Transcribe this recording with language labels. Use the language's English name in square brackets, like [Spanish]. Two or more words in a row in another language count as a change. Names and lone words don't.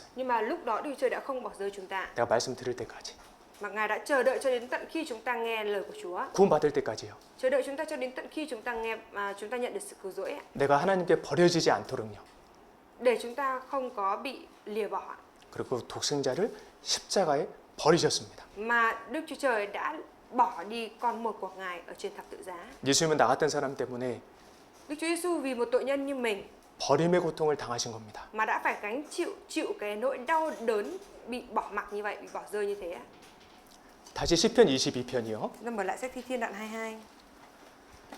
[Vietnamese] Nhưng mà lúc đó Đức Chúa Trời đã không bỏ rơi chúng ta. [Korean] 내가 말씀 드릴 때까지. [Vietnamese] Mà Ngài đã chờ đợi cho đến tận khi chúng ta nghe lời của Chúa. [Korean] 구원받을 때까지요. [Vietnamese] Chờ đợi chúng ta cho đến tận khi chúng ta chúng ta nhận được sự cứu rỗi ạ. [Korean] 내가 하나님께 버려지지 않도록요. [Vietnamese] Để chúng ta không có bị lìa bỏ. [Korean] 그리고 독생자를 십자가에 버리셨습니다. [Vietnamese] Mà Đức Chúa Trời đã bỏ đi con một của Ngài ở trên thập tự giá. [Korean] 예수님은 나 같은 사람 때문에 [Vietnamese] Đức Chúa Giêsu vì một tội nhân như mình [Korean] 버림의 고통을 당하신 겁니다. [Vietnamese] mà đã phải gánh chịu cái nỗi đau đớn bị bỏ mặc như vậy, bị bỏ rơi như thế ạ. [Korean] 다시 시편 22편이요. [Vietnamese] Chúng ta mở lại sách Thi Thiên đoạn 22.